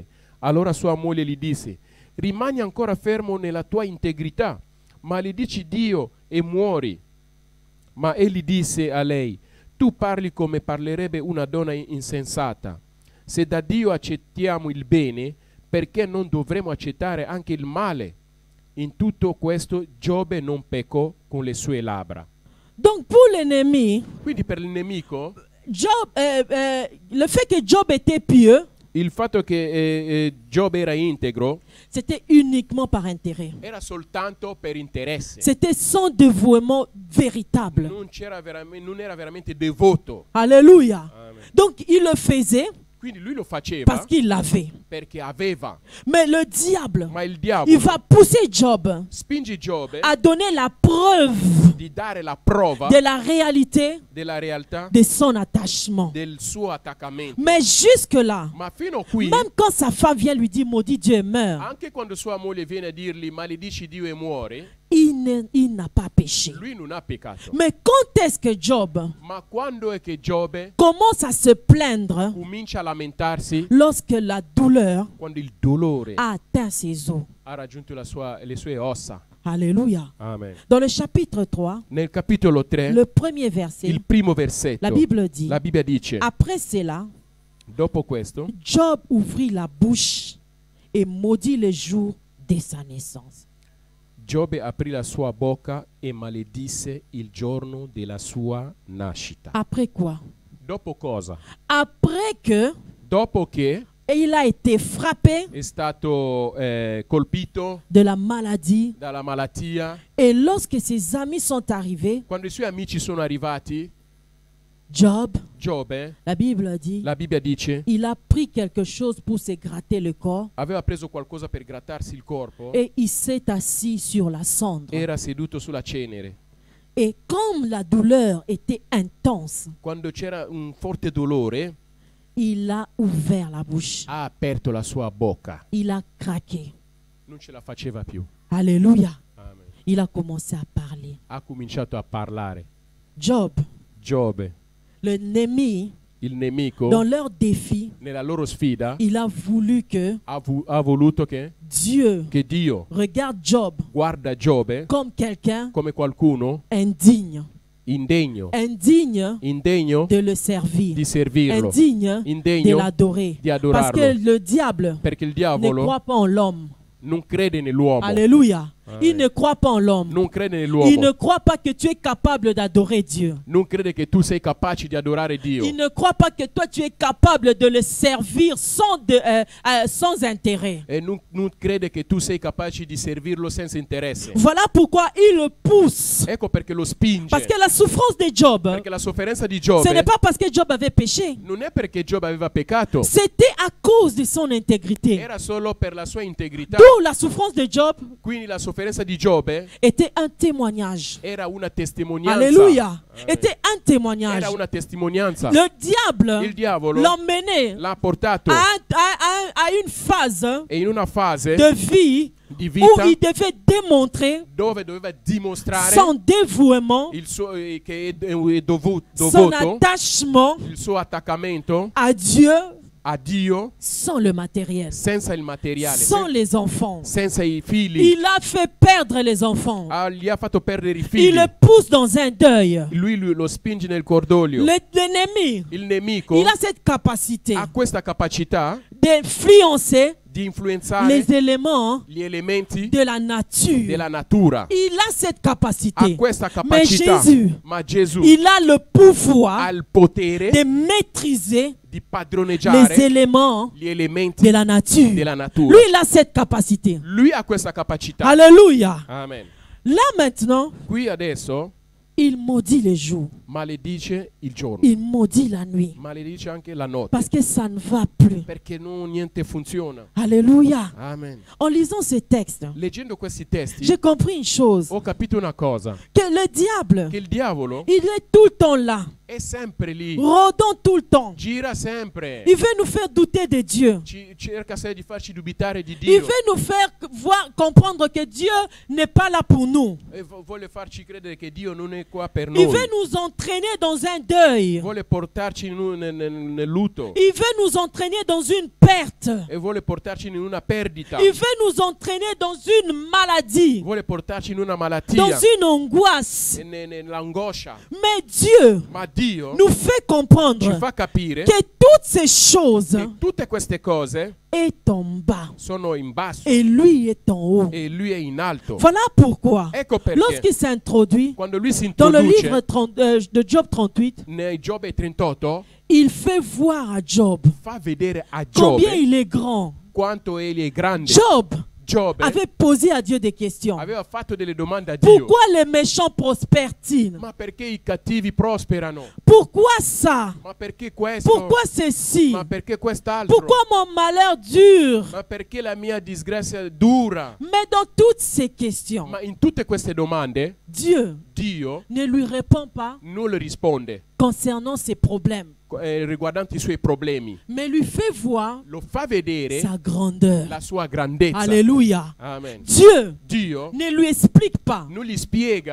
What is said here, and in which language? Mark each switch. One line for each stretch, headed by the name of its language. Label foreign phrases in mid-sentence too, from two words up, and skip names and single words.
Italian: Allora sua moglie gli disse, rimani ancora fermo nella tua integrità, maledici Dio e muori. Ma egli disse a lei, tu parli come parlerebbe una donna insensata. Se da Dio accettiamo il bene, perché non dovremmo accettare anche il male? In tutto questo Giobbe non peccò con le sue labbra.
French: Donc pour l'ennemi,
Italian: Quindi per il nemico,
French: Job, le fait que Job était pieux,
Italian: il fatto che Giobbe era integro
French: c'était uniquement par intérêt.
Italian: era soltanto per interesse.
French: C'était son dévouement véritable.
Italian: Non era veramente devoto.
French: Alléluia.
Italian: Amen.
French: Donc il le faisait
Italian: Quindi lui lo faceva
French: parce qu'il l'avait.
Italian: perché aveva.
French: Mais le diable,
Italian: Ma il il diavolo
French: va pousser Job
Italian: spinge Giobbe
French: à donner la preuve
Italian: di dare la prova
French: de la réalité
Italian: della realtà
French: de son attachement.
Italian: del suo attaccamento.
French: Mais jusque-là,
Italian: Ma fino a qui,
French: même quand sa femme vient lui dire maudit Dieu et meurt,
Italian: anche quando sua moglie viene a dirgli maledici Dio e muore,
French: il n'a pas péché.
Italian: lui non ha peccato.
French: Mais quand est-ce que Job
Italian: Ma quando è che Giobbe
French: commence à se plaindre?
Italian: comincia a lamentarsi?
French: Lorsque la douleur
Italian: Quando il dolore
French: a atteint ses os.
Italian: ha raggiunto le sue ossa.
French: Alléluia.
Italian: Amen.
French: Dans le chapitre 3,
Italian: Nel capitolo 3,
French: le premier verset,
Italian: il primo versetto,
French: la Bible dit,
Italian: la Bibbia dice,
French: après cela,
Italian: dopo questo,
French: Job ouvrit la bouche et maudit le jour de sa naissance.
Italian: Giobbe aprì la sua bocca e maledisse il giorno della sua nascita.
French: Après quoi?
Italian: Dopo cosa?
French: Après que
Italian: Dopo che
French: il a été frappé
Italian: è stato colpito
French: de la maladie
Italian: dalla malattia,
French: et lorsque ses amis sont arrivés,
Italian: quando i suoi amici sono arrivati, Giobbe,
French: la Bible dit,
Italian: la Bibbia dice,
French: il a pris quelque chose pour se gratter le corps
Italian: aveva preso qualcosa per grattarsi il corpo,
French: et il s'est assis sur la cendre.
Italian: era seduto sulla cenere.
French: Et comme la douleur était intense,
Italian: Quando c'era un forte dolore,
French: il a ouvert la bouche.
Italian: ha aperto la sua bocca.
French: Il a craqué.
Italian: Non ce la faceva più.
French: Alléluia.
Italian: Amen.
French: Il a commencé à parler.
Italian: Ha cominciato a parlare.
French: Giobbe, l'ennemi,
Italian: il nemico,
French: dans leur défi,
Italian: nella loro sfida,
French: il a voulu que
Italian: ha voluto che
French: Dieu
Italian: Dio
French: regarde Job
Italian: guarda Giobbe
French: comme quelqu'un
Italian: come qualcuno
French: indigne.
Italian: indegno
French: De le servir.
Italian: di servirlo,
French: Indigne de
Italian: indegno
French: l'adorer.
Italian: di
French: Parce que
Italian: adorarlo,
French: le diable
Italian: perché il
French: ne
Italian: diavolo
French: croit pas en l'homme.
Italian: non crede nell'uomo.
French: Alléluia. Il ne croit pas en l'homme.
Italian: non crede
French: Il ne
Italian: nell'uomo,
French: croit pas que tu es capable d'adorer Dieu.
Italian: non crede che tu sei capace di adorare Dio,
French: Il ne croit pas que toi tu es capable de le servir sans intérêt.
Italian: e non crede che tu sei capace di servirlo senza interesse.
French: Voilà pourquoi il le pousse.
Italian: Ecco perché lo spinge.
French: Parce que la souffrance de Job,
Italian: Perché la sofferenza di
French: ce n'est
Italian: Giobbe
French: pas parce que Job avait péché.
Italian: non è perché Giobbe aveva peccato,
French: C'était à cause de son intégrité.
Italian: era solo per la sua integrità.
French: D'où la souffrance de Job
Italian: Quindi la sofferenza di Giobbe
French: était un témoignage.
Italian: era una testimonianza.
French: Alléluia. Était un témoignage.
Italian: Era una testimonianza.
French: Le diable
Italian: Il diavolo
French: l'emmenait
Italian: l'ha portato
French: à une phase
Italian: e in una fase
French: de vie
Italian: di
French: où
Italian: vita
French: il devait démontrer
Italian: dove doveva dimostrare
French: son dévouement,
Italian: il suo, che è
French: son
Italian: dovuto,
French: attachement
Italian: il suo attaccamento
French: à Dieu
Italian: a Dio
French: sans le matériel,
Italian: senza il materiale,
French: sans les enfants.
Italian: senza i figli.
French: Il a fait perdre les enfants.
Italian: Gli ha fatto perdere i
French: Il
Italian: figli.
French: le pousse dans un deuil.
Italian: Lui lo spinge nel cordoglio.
French: L'ennemi,
Italian: Il nemico
French: il a cette capacité
Italian: ha questa capacità
French: d'influencer
Italian: di influenzare
French: les éléments
Italian: gli elementi
French: de la nature.
Italian: della natura.
French: Il a cette
Italian: Ha
French: capacité.
Italian: questa
French: Mais
Italian: capacità.
French: Jésus,
Italian: Ma Gesù
French: il a le
Italian: ha
French: pouvoir
Italian: il potere
French: de maîtriser
Italian: di
French: les
Italian: padroneggiare
French: éléments
Italian: gli elementi
French: de la nature.
Italian: della natura.
French: Lui, il a cette capacité.
Italian: Lui ha questa capacità.
French: Alléluia.
Italian: Amen.
French: Là maintenant,
Italian: Qui adesso
French: il maudit les jours.
Italian: maledice il giorno,
French: Il maudit la nuit.
Italian: maledice anche la notte,
French: Parce que ça ne va plus.
Italian: perché niente funziona.
French: Alléluia.
Italian: Amen.
French: En lisant ces textes,
Italian: Leggendo questi testi
French: j'ai compris une chose.
Italian: ho capito una cosa,
French: Que le diable,
Italian: che il diavolo
French: il est tout le temps là.
Italian: è sempre lì,
French: Rôdant tout le temps.
Italian: gira sempre,
French: Il veut nous faire douter de Dieu.
Italian: cerca sempre di farci dubitare di
French: Il
Italian: Dio
French: veut nous faire comprendre que Dieu n'est pas là pour nous.
Italian: e vuole farci credere che Dio non è qua per
French: Il
Italian: noi,
French: veut nous entraîner dans un deuil.
Italian: vuole portarci nel lutto
French: Il veut nous entraîner dans une perte.
Italian: e vuole portarci in una perdita,
French: Il veut nous entraîner dans une maladie,
Italian: vuole portarci in una
French: dans
Italian: malattia
French: une angoisse.
Italian: e nell'angoscia.
French: Mais Dieu
Italian: Ma Dio
French: nous fait
Italian: ci
French: comprendre
Italian: fa capire
French: que toutes ces choses
Italian: che tutte queste cose
French: est en bas
Italian: sono in basso
French: et lui est en haut.
Italian: e lui è in alto.
French: Voilà pourquoi,
Italian: Ecco perché
French: lorsqu'il s'introduit
Italian: quando lui si
French: dans le
Italian: introduce
French: livre de Job 38,
Italian: nei Giobbe 38
French: il fait voir à Job
Italian: fa vedere a
French: combien
Italian: Giobbe
French: il est grand.
Italian: quanto egli è grande.
French: Job
Italian: Giobbe
French: avait posé à Dieu des questions.
Italian: aveva fatto delle domande a Dio.
French: Pourquoi les méchants prospèrent-ils?
Italian: Ma perché i cattivi prosperano?
French: Pourquoi ça?
Italian: Ma perché questo?
French: Pourquoi ceci?
Italian: Ma perché quest'altro?
French: Pourquoi mon malheur dure?
Italian: Ma perché la mia disgrazia dura?
French: Mais dans toutes ces questions,
Italian: Ma in tutte queste domande
French: Dieu
Italian: Dio
French: ne lui répond pas
Italian: non le risponde
French: concernant ses problèmes,
Italian: riguardanti i suoi problemi.
French: mais lui fait voir
Italian: Lo fa vedere
French: sa grandeur.
Italian: la sua grandezza.
French: Alléluia.
Italian: Amen.
French: Dieu
Italian: Dio
French: ne lui explique pas
Italian: non gli spiega